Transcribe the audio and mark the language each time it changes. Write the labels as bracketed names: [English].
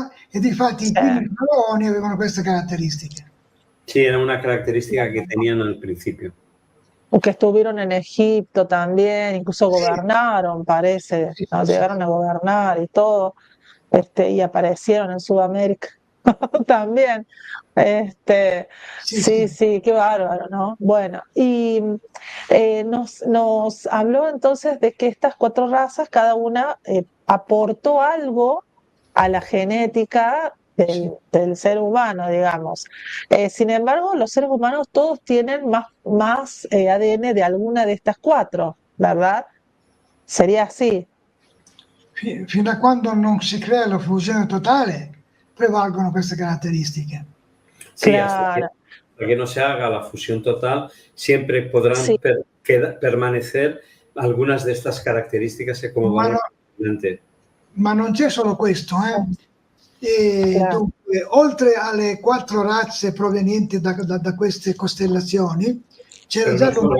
[Italian] E difatti i primi faraoni avevano queste caratteristiche. [Spanish] Sí, era una característica que tenían al principio. Que estuvieron en Egipto también, incluso gobernaron, parece, ¿no? Llegaron a gobernar y todo, y aparecieron en Sudamérica también. Sí, qué bárbaro, ¿no? Bueno, y nos habló entonces de que estas 4 razas, cada una aportó algo a la genética del ser humano, digamos. Sin embargo, los seres humanos todos tienen más ADN de alguna de estas 4, ¿verdad? Sería así. [Italian] Fino a quando non si crea la fusione totale, prevalgono queste caratteristiche. [Spanish] Sí, claro. hasta que no se haga la fusión total, siempre podrán permanecer algunas de estas características que como vamos adelante. [Italian] Ma non c'è solo questo, Dunque, oltre alle 4 razze provenienti da queste costellazioni, c'era già